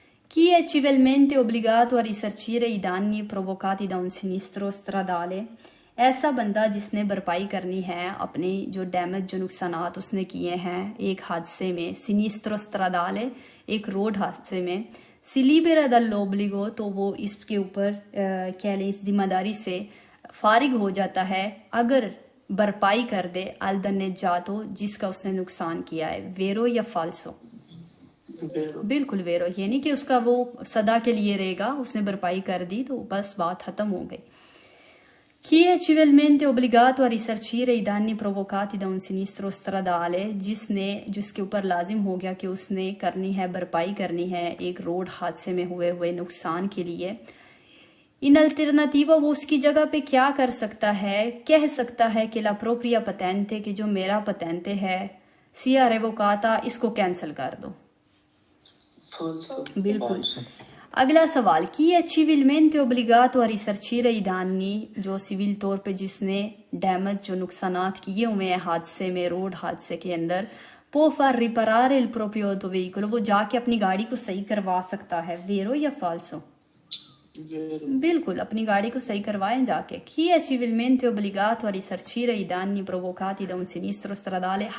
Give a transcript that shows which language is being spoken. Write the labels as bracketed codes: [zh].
[it] Chi è civilmente obbligato a risarcire i danni provocati da un sinistro stradale? [hi] ऐसा बंदा जिसने भरपाई करनी है अपने जो डैमेज, जो नुकसानात उसने किए हैं एक हादसे में, सिनिस्ट्रो स्ट्राडाले, एक रोड हादसे में, सिलिबेरा दल्लोब्लिगो, तो वो इसके ऊपर कह लें इस जिम्मेदारी से फारिग हो जाता है अगर भरपाई कर दे अल दन्नेजातो, जिसका उसने नुकसान किया है। वेरो या फाल्सो? बिल्कुल वेरो। ये नहीं कि उसका वो सदा के लिए रहेगा, उसने भरपाई कर दी तो बस बात खत्म हो गई। [it] Chi è civilmente obbligato a risarcire i danni provocati da un sinistro stradale? [hi] जिसके ऊपर लाजिम हो गया कि उसने करनी है, भरपाई करनी है एक रोड हादसे में हुए नुकसान के लिए। इन अल्टरनेटिवा, वो उसकी जगह पे क्या कर सकता है? कह सकता है कि ला प्रोप्रिया पतेंटे, कि जो मेरा पतेंटे है सिया रेवोकाता, इसको कैंसिल कर दो। बिल्कुल। अगला सवाल, chi è civilmente obbligato a risarcire i danni, जो सिविल तौर पे जिसने डैमेज, जो नुकसानात किए हुए हैं हादसे में, रोड हादसे के अंदर, può far riparare il proprio veicolo, वो जाके अपनी गाड़ी को सही करवा सकता है। वेरो या फाल्सो? बिल्कुल, अपनी गाड़ी को सही करवाएं जाके। [it] Chi è civilmente obbligato a risarcire i danni provocati da un sinistro stradale?